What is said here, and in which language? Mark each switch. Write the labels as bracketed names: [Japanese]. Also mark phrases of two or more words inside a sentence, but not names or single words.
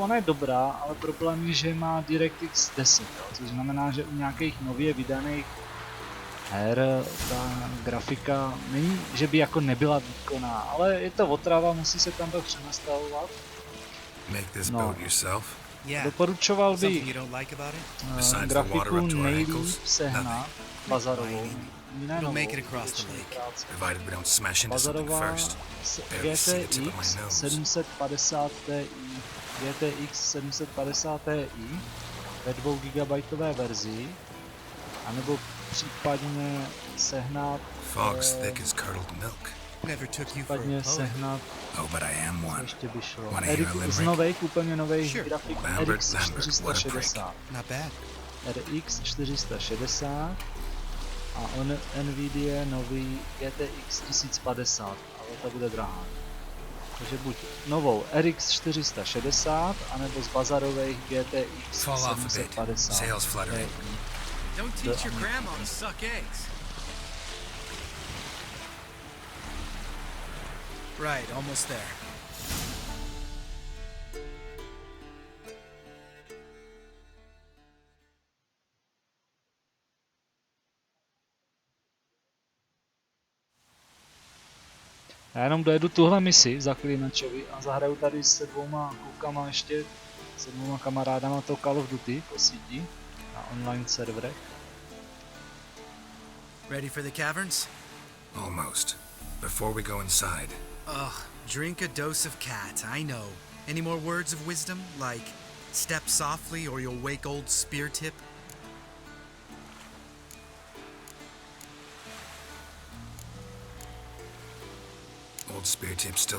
[Czech] ona je dobrá, ale problém je, že má DirectX 10, jo, což znamená, že u nějakých nově vydaných her ta grafika není, že by jako nebyla výkonná, ale je to otrava, musí se tam to přenastavovat. [English] Make this No. boat yourself? Yeah. [Czech] Doporučoval [English] Something by you don't like about it? Besides the [Czech] grafiku [English] water up to our [Czech] nejlíp [English] ankles, [Czech] sehnat bazarovou, ne [English] It'll [Czech] novou, [English] make it across the [Czech] většinou [English] lake. [Czech] práce. [English] Provided we don't smash into something [Czech] Bazarová [English] first. Barely see the tip of my [Czech] GTX [English] nose. [Czech] 750 Ti, GTX 750 Ti ve 2 GB verzi, anebo případně sehnat, [English] Fog's thick as curdled milk. Never took you for a [Czech] případně [English] poet. [Czech] sehnat, [English] Oh, but I am [Czech] co [English] one. [Czech] ještě by šlo, [English] Wanna hear a [Czech] z [English] limerick? [Czech] nových, úplně nových [English] Sure. [Czech] grafik [English] Lambert, [Czech] RX [English] Lambert, what a [Czech] 460. [English] Not bad. [Czech] RX 460 a Nvidia nový GTX 1050, ale ta bude drahá. Takže buď novou RX 460, anebo z bazarových GTX [English] Fall off a bit. [Czech] 750. [English] Sales fluttering. Don't teach your grandma to suck eggs. Right, almost there. [Czech] Já jenom dojedu tuhle misi zaklínačovi a zahraju tady se 2 klukama ještě, se 2 kamarádama to Call of Duty po síti na online serverech. [English] Ready for the caverns? Almost. Before we go inside, Ugh, drink a dose of cat, I know. Any more words of wisdom, like step softly or you'll wake old spear tip? old spear tip still.